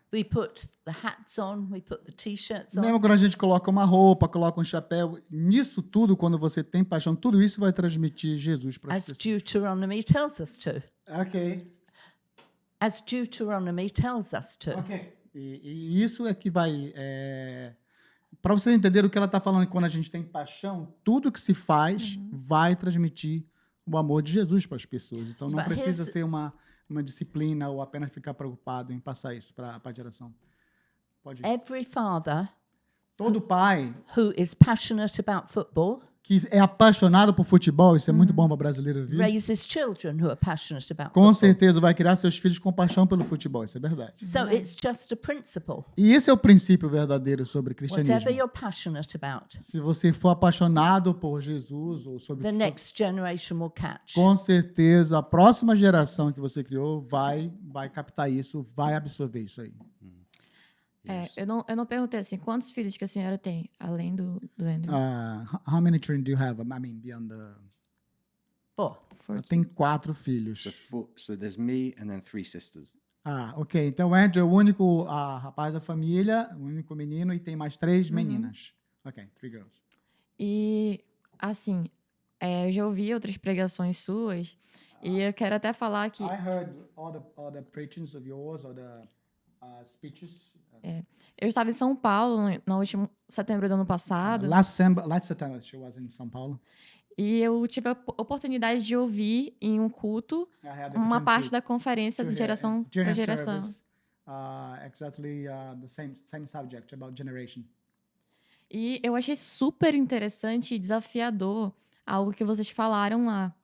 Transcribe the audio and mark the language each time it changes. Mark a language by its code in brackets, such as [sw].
[en] We put the hats on, we put the t-shirts on. [pt] Mesmo quando a gente coloca uma roupa, coloca um chapéu, nisso tudo, quando você tem paixão, tudo isso vai transmitir Jesus para as As pessoas. [en] Deuteronomy tells us to. Ok. As Deuteronomy tells us to. [pt] Ok. E isso é que vai... para vocês entenderem o que ela está falando, quando a gente tem paixão, tudo que se faz vai transmitir o amor de Jesus para as pessoas. Então, não precisa ser uma disciplina ou apenas ficar preocupado em passar isso para a geração. Pode ir. [en] Every father [pt] Todo pai [en] who is passionate about football [pt] que é apaixonado por futebol, isso é muito bom para brasileiro ouvir, [en] raises children who are passionate about [pt] com [en] football. [pt] certeza vai criar seus filhos com paixão pelo futebol, isso é verdade. [en] So it's just a principle. [pt] E esse é o princípio verdadeiro sobre cristianismo. [en] Whatever you're passionate about, [pt] Se você for apaixonado por Jesus ou sobre [en] the next generation will catch. [pt] com certeza a próxima geração que você criou vai captar isso, vai absorver isso aí. Eu não perguntei assim, quantos filhos que a senhora tem, além do Andrew? [en] How many children do you have? I mean, beyond the... 4. [pt] Eu tenho 4 filhos. [en] So there's me and then 3 sisters. Ok. [pt] Então o Andrew é o único rapaz da família, o único menino, e tem mais 3 meninas. [en] Ok, 3 girls. [pt] E, assim, eu já ouvi outras pregações suas, e eu quero até falar que... [en] I heard all the preachings of yours, or the speeches. [pt] Eu estava em São Paulo no último setembro do ano passado. [en] Last September, she was in São Paulo. [pt] E eu tive a oportunidade de ouvir em um culto uma parte da conferência de geração para geração. [en] Exactly the same subject about generation. [pt] E eu achei super interessante e desafiador algo que vocês falaram lá.